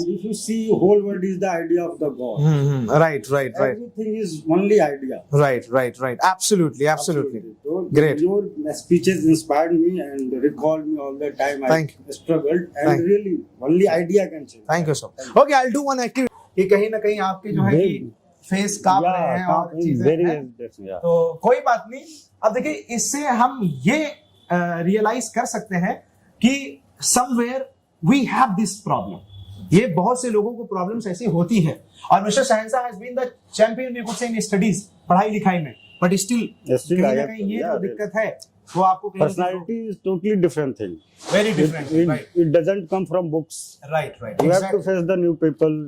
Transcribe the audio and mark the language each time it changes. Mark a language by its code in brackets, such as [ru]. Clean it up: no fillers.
[en] And if you see, whole world is the idea of the God. Right. Everything is only idea. Right. Absolutely. So Great. Your speeches inspired me and recalled me all the time. Thank I struggled, and Thank really, only idea can change. Thank you so much. Okay, I'll do one activity. [hi] कि कहीं ना कहीं आपके जो है कि face कांप रहे हैं और चीजें हैं, तो कोई बात नहीं। अब देखिए, इससे हम ये रियलाइज कर सकते हैं कि [en] Somewhere we have this problem. [hi] ये बहुत से लोगों को प्रॉब्लम्स ऐसी होती है, और [en] mister Shahanshah has been the champion we could say in studies, [hi] पढ़ाई लिखाई में, [en] but still [hi] कहीं ना कहीं ये जो दिक्कत है वो आपको [en] Personality is totally different thing. Very different, right, It doesn't come from books. Right, You have to face the new people.